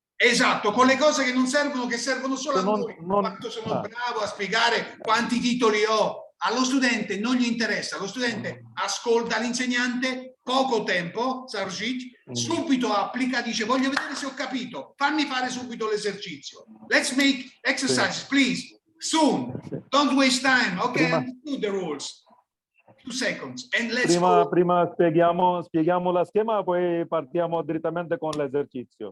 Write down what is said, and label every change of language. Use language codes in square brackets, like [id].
[it] Esatto, con le cose che non servono, che servono solo a noi. Quanto sono bravo a spiegare quanti titoli ho. Allo studente non gli interessa, lo studente ascolta l'insegnante, poco tempo, Sargit, subito applica, dice voglio vedere se ho capito, fammi fare subito l'esercizio. [en] Let's make exercises, please, soon, don't waste time, ok? Do the rules. 2 seconds and let's [it] prima spieghiamo la schema, poi partiamo direttamente con l'esercizio.